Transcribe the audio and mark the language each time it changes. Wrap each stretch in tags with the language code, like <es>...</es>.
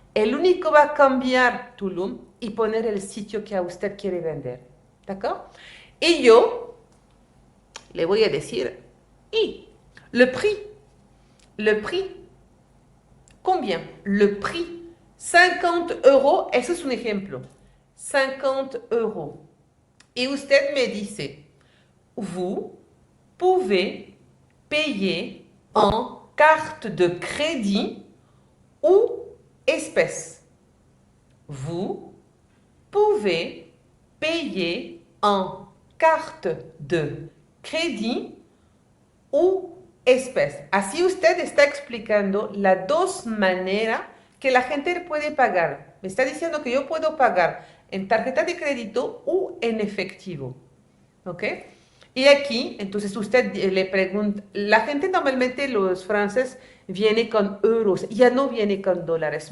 <es>El único va a cambiar Tulum y poner el sitio que a usted quiere vender. ¿D'accord? Y yo le voy a decir,</es> <fr>y le prix, combien? Le prix,</fr> <es>50 euros, eso es un ejemplo, 50 euros. Y usted me dice,</es> <fr>vous pouvez payer en carte de crédit ou espèce. Vous pouvez payer en carte de crédit ou espèce.</fr> <es>Así usted está explicando las dos maneras que la gente puede pagar. Me está diciendo que yo puedo pagar en tarjeta de crédito o en efectivo. ¿Ok? Y aquí, entonces usted le pregunta, la gente normalmente, los franceses, viene con euros, ya no viene con dólares.</es>